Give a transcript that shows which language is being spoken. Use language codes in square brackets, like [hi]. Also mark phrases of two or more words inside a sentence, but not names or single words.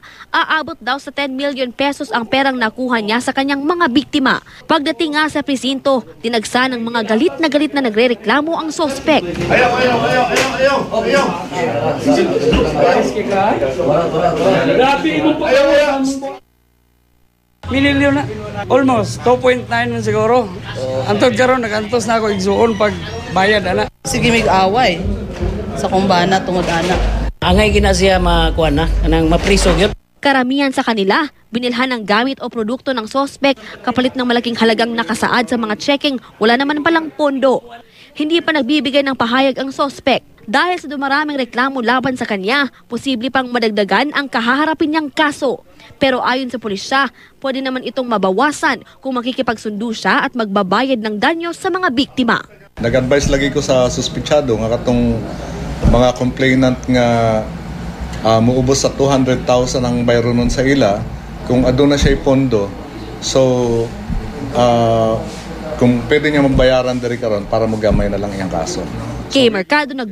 [tl] Aabot daw sa 10 million pesos ang perang nakuha niya sa kanyang mga biktima. Pagdating nga sa presinto, tinagsa ng mga galit na nagrereklamo ang sospek. [ceb] Ayaw. Mililyo na. Almost 2.9 man siguro. Antod karon nagantos na ako igsuon pag bayad ana. Sige mig away sa kumbana tungod ana. Angay gina siya makuha na kanang mapriso gyud. [tl] Karamihan sa kanila, binilhan ng gamit o produkto ng sospek kapalit ng malaking halagang nakasaad sa mga checking, wala naman palang pondo. Hindi pa nagbibigay ng pahayag ang sospek. Dahil sa dumaraming reklamo laban sa kanya, posible pang madagdagan ang kahaharapin niyang kaso. Pero ayon sa pulisya, pwede naman itong mabawasan kung makikipagsundo siya at magbabayad ng danyo sa mga biktima. [ceb] Nag-advise lagi ko sa suspitsado nga katong mga complainant nga muubos sa 200,000 ang bayro nun sa ila kung aduna siya pondo. So kung pwede niya magbayaran diri karon para magamay na lang iyang kaso.